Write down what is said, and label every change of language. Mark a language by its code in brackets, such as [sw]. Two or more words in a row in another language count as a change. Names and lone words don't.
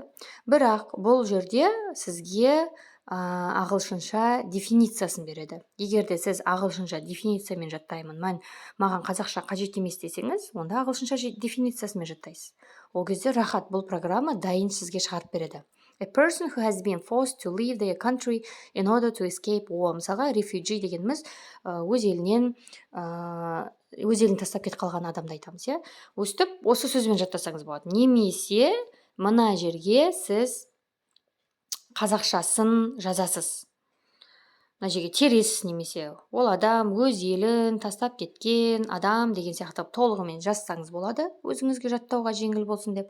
[kk] Бірақ бұл жерде сізге ағылшынша дефинициясын береді. Егерде сіз ағылшынша дефинициямен жаттаймын, маған қазақша қажет емес десеңіз, онда ағылшынша дефинициясымен жаттайсыз. Ол кезде рахат, бұл программа дайын сізге шығарып береді. [en] A person who has been forced to leave their country in order to escape war. [kk] Мысалға, refugee дегеніміз өз елін тастап кетіп қалған адамды айтамыз. Өстіп, осы сөзбен жаттасаңыз болады. Немесе мына жерге сіз қазақшасын жазасыз. Мына жерге тересіз, немесе ол адам өз елін тастап кеткен адам деген сияқты толығымен жазсаңыз болады, өзіңізге жаттауға жеңіл болсын деп.